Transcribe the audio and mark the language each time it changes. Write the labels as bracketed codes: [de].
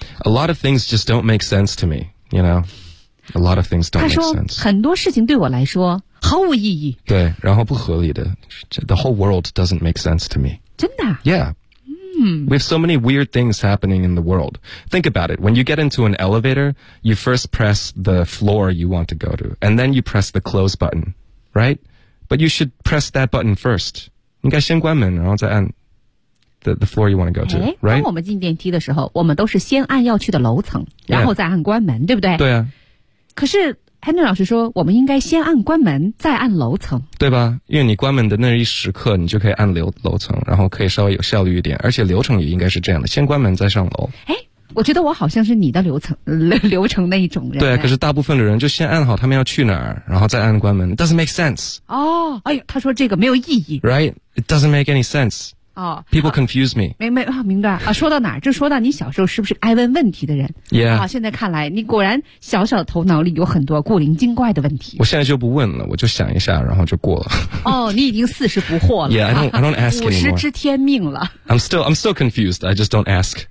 [en] A lot of things just don't make sense to me You know A lot of things don't make sense [zh] 他说很多事情对我来说毫无意义对然后不合理的 [en] The whole world doesn't make sense to me [zh] 真的 [en] Yeah、We have so many weird things happening in the world Think about it When you get into an elevator You first press the floor you want to go to And then you press the close button Right? But you should press that button first [zh] 应该先关门然后再按 [en] the floor you want to go to、Right? [zh] 当我们进电梯的时候我们都是先按要去的楼层然后再按关门、对不对对啊可是安顿老师说我们应该先按关门再按楼层对吧因为你关门的那一时刻你就可以按楼层然后可以稍微有效率一点而且流程也应该是这样的先关门再上楼我觉得我好像是你的流程那一种人对可是大部分的人就先按好他们要去哪儿然后再按关门 [en] doesn't make sense [zh] 他说这个没有意义 [en] right it doesn't make any sense people confuse me [zh] 明白说到哪儿就说到你小时候是不是爱问问题的人 [en] yeah [zh] 现在看来你果然小小头脑里有很多古灵精怪的问题我现在就不问了我就想一下然后就过了你已经四十不惑了 [en] yeah I don't ask anymore [zh] 五十知天命了 [en] I'm still confused I just don't ask